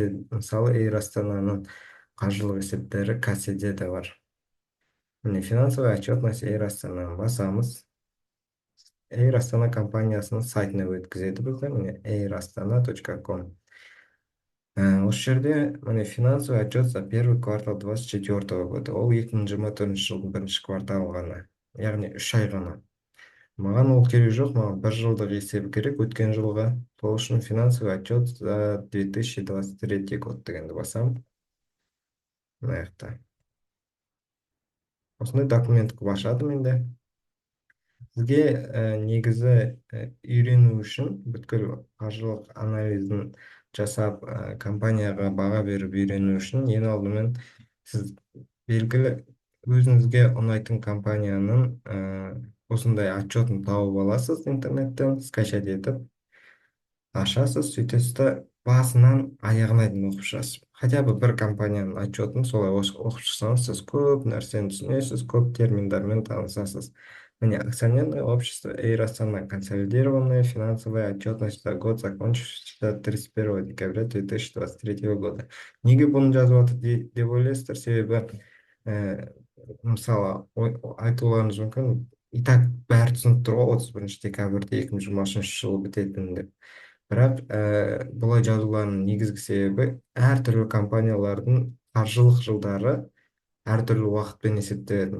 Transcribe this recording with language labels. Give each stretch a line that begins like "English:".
Kazakh: Мысалы, Эйр Астананың қаржылық есептері касседе де бар. Міне
Russian: финансовый отчетность
Kazakh: Эйр Астананы басамыз. Эйр Астана компаниясының сайтына өткізеді бізді. Міне airastana.com. Осы жерде міне
Russian: финансовый отчет за первый квартал 24 года.
Kazakh: Ол 2024 жылдың бірінші кварталы ғана. Яғни 3 ай ғана. Маған ол керек жоқ, маған 1 жылдық есебі керек өткен жылға. Сол үшін
Russian: финансовый отчет за 2023 год
Kazakh: дегенді басам. Мына жақта. Осындай документ қылып ашады менде. Сізге негізі үйрену үшін, бүткіл қаржылық анализін жасап, компанияға баға беріп үйрену үшін, ең алдымен сіз белгілі өзіңізге ұнайтын компанияның осындай отчетін тауып аласыз интернеттен,
Russian: скачать
Kazakh: етіп, ашасыз, сөйтесіз да басынан аяғына дейін оқып шығасыз.
Russian: Хотя бы
Kazakh: бір компанияның отчетін солай оқып шықсаңыз, сіз көп нәрсені түсінесіз, көп терминдармен танысасыз. Міне,
Russian: акционерное общество Эйр Астана, консолидированная финансовая отчетность за год, закончившийся 31 декабря 2023 года.
Kazakh: Неге бұны жазып жатыр деп ойлайсыздар, себебі мысалы айтуларыңыз мүмкін,
Russian: и так
Kazakh: бәрі түсініп тұр ғой, 31 декабрьде 2023 жылы бітетінін деп. Бірақ бұлай жазуларының негізгі себебі әртүрлі компаниялардың қаржылық жылдары әртүрлі уақытпен есептеледі.